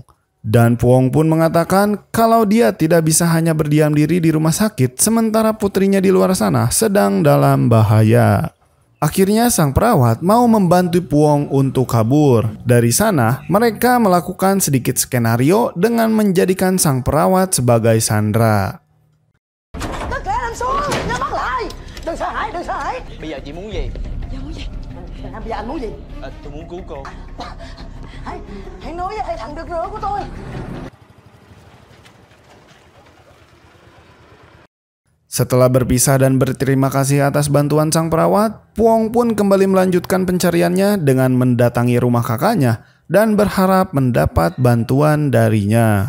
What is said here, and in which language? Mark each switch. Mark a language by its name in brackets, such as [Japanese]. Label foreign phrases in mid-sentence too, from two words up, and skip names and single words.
[Indonesian] Dan Puong pun mengatakan kalau dia tidak bisa hanya berdiam diri di rumah sakit sementara putrinya di luar sana sedang dalam bahaya. Akhirnya sang perawat mau membantu Puong untuk kabur. Dari sana, mereka melakukan sedikit skenario dengan menjadikan sang perawat sebagai sandera. [Vietnamese] Đừng sợ hãi, đừng sợ hãi. Bây giờ chị muốn gì? Giờ muốn gì? Bây giờ anh muốn gì? Tôi muốn cứu cô. Hãy nói với thằng đực rửa của tôi. [Indonesian] Setelah berpisah dan berterima kasih atas bantuan sang perawat, Puong pun kembali melanjutkan pencariannya dengan mendatangi rumah kakaknya dan berharap mendapat bantuan darinya.